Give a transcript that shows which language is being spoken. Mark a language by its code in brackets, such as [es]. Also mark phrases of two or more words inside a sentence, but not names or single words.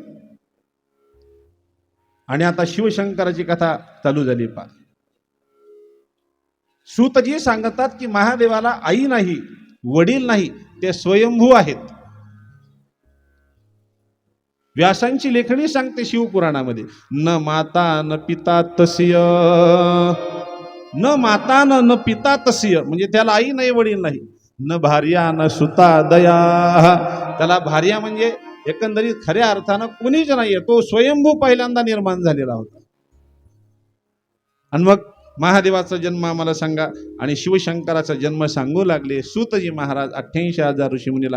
[mr] आणि आता शिवशंकराची कथा चालू झाली. पा सूतजी सांगतात की महादेवाला आई नाही, वडील नाही, ते स्वयंभू आहेत. व्यासांची लेखणी सांगते शिवपुराणामध्ये, [sa] न माता न पिता तस्य, न माता न पिता तस्य, [mr] म्हणजे त्याला आई नाही वडील नाही. [sa] न भार्या न सुता दया, [mr] त्याला भार्या म्हणजे एकंदरीत खऱ्या अर्थानं कुणीच नाहीये, तो स्वयंभू पहिल्यांदा निर्माण झालेला होता. आणि मग महादेवाचा जन्म आम्हाला सांगा. आणि शिवशंकराचा जन्म सांगू लागले सूतजी महाराज 88,000 ऋषीमुनीला.